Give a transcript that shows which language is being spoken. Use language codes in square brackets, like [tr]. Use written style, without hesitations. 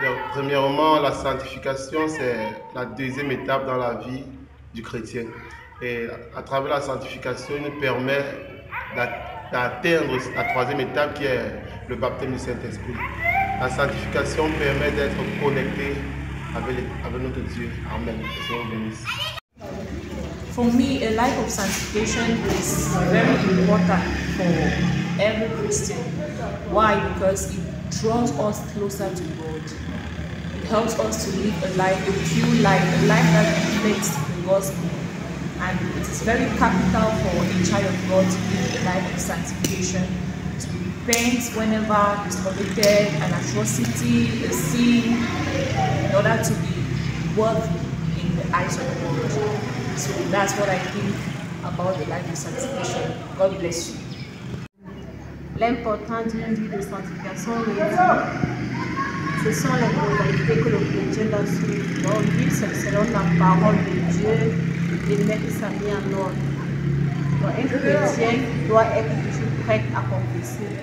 [fr] Premièrement, la sanctification, c'est la deuxième étape dans la vie du chrétien. Et à travers la sanctification, il nous permet d'atteindre la troisième étape qui est le baptême du Saint-Esprit. La sanctification permet d'être connecté avec notre Dieu. Amen. Que Dieu vous bénisse. [en] For me, a life of sanctification is very important for every Christian. Why? Because it draws us closer to God. It helps us to live a life, a pure life, a life that reflects the gospel. And it is very capital for a child of God to live a life of sanctification, to repent whenever is committed an atrocity, a sin, in order to be worthy in the eyes of God. So that's what I think about the life of sanctification. God bless you. [fr] L'importance d'une vie de sanctification, ce sont les modalités que le chrétien doit suivre. Donc, vivre selon la parole de Dieu et mettre sa vie en ordre. Donc, un chrétien doit être toujours prêt à confesser.